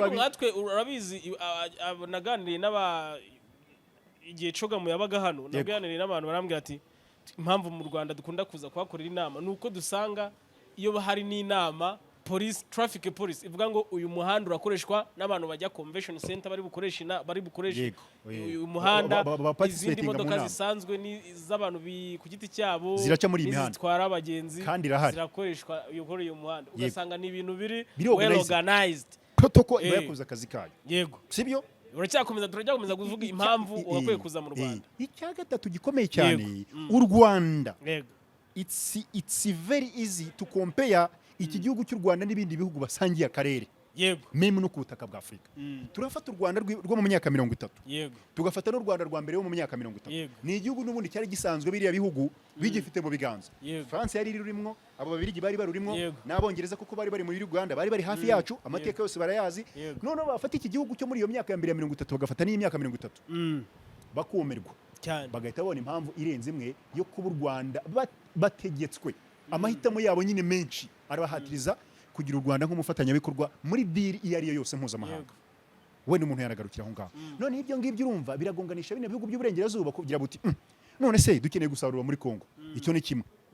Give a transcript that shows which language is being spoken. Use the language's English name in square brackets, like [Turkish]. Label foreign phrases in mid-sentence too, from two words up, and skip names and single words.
[Kinyarwanda] ariko nkatwe urabizi naganiriye igihe Cogamu yabaga hano naganiriye n'abantu barambwira ati impamvu mu Rwanda dukunda kuza kuhakorera inama nuko dusanga iyo hari n'inama [English] traffic police [Kinyarwanda] ivuga ngo uyu muhanda urakoreshwa n'abantu bajya [English] convention center [Kinyarwanda] bari bukoresha uyu muhanda izindi modoka zisanzwe z'abantu ku giti cyabo ziraca muri imihanda zitwara abagenzi zirakoreshwa uyu muhanda ugasanga ni ibintu biri [English] well organized [Kinyarwanda] protocol yakoze akazi kayo sibyo turacyakomeza kuvuga impamvu wakwiye kuza mu Rwanda icya gatatu gikomeye cyane u Rwanda [English] it's very easy to compare [Kinyarwanda] iki gihugu cy'u Rwanda n'ibindi bihugu basangiye akarere meme no ku butaka bwa Afurika turafata u Rwanda rwo mu myaka 30 tugafata n'u Rwanda rwa mbere wo mu myaka 30 ni igihugu n'ubundi cyari gisanzwe biriya bihugu bigifite mu biganza France yari ririmo abo babirigi bari barurimo n'abongereza kuko bari muri Uganda bari hafi yacu amateka yose barayazi none bafata iki gihugu cyo muri iyo myaka ya mbere ya 30 bagafata n'iyi myaka 30 bakumirwa bagahita babona impamvu irenze imwe yo kuba u Rwanda bategetswe amahitamo yabo nyine menshi arabahatiriza kugira u Rwanda nk'umufatanyabikorwa muri deal iyo ariyo yose mpuzamahanga we n'umuntu yaragarukira aho ngaho none ibyo ngibyo urumva biragonganisha bine bihugu by'uburengerazuba kugira buti none se dukeneye gusarura muri Kongo icyo ni kimwe